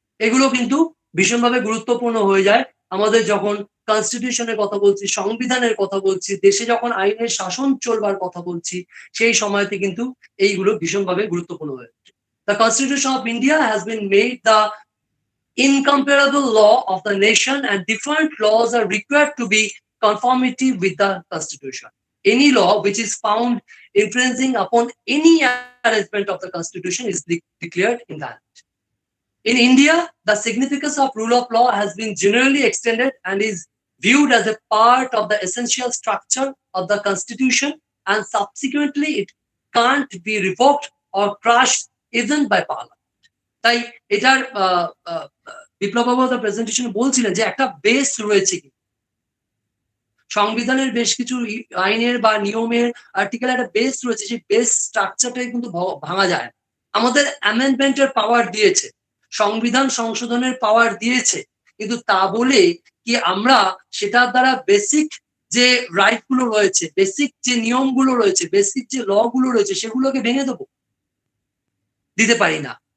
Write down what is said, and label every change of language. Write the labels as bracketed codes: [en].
[bn] এগুলো কিন্তু ভীষণভাবে গুরুত্বপূর্ণ হয়ে যায় আমাদের যখন কনস্টিটিউশনের কথা বলছি, সংবিধানের কথা বলছি, দেশে যখন আইনের শাসন চলবার কথা বলছি, সেই সময়তে কিন্তু এইগুলো ভীষণভাবে গুরুত্বপূর্ণ হয়ে যায়। [en] The Constitution of India has been made the incomparable law of the nation, and different laws are required to be conformity with the Constitution। Any law which is found infringing upon any arrangement of the Constitution is declared invalid। In India, the significance of rule of law has been generally extended and is viewed as a part of the essential structure of the Constitution, and subsequently it can't be revoked or crushed even by Parliament। [bn] তাই এটার বিপ্লববাবু presentation বলছিলেন যে একটা base রয়েছে, সংবিধানের বেশ কিছু আইনের বা নিয়মের আর্টিকেল একটা বেস রয়েছে, সেই বেস স্ট্রাকচারটাই কিন্তু ভাঙা যায়। আমাদের অ্যামেন্ডমেন্টের পাওয়ার দিয়েছে, সংবিধান সংশোধনের পাওয়ার দিয়েছে, কিন্তু তা বলে কি আমরা সেটার দ্বারা বেসিক যে রাইট গুলো রয়েছে, বেসিক যে নিয়মগুলো রয়েছে, বেসিক যে ল গুলো রয়েছে, সেগুলোকে ভেঙে দেবো? দিতে পারি না।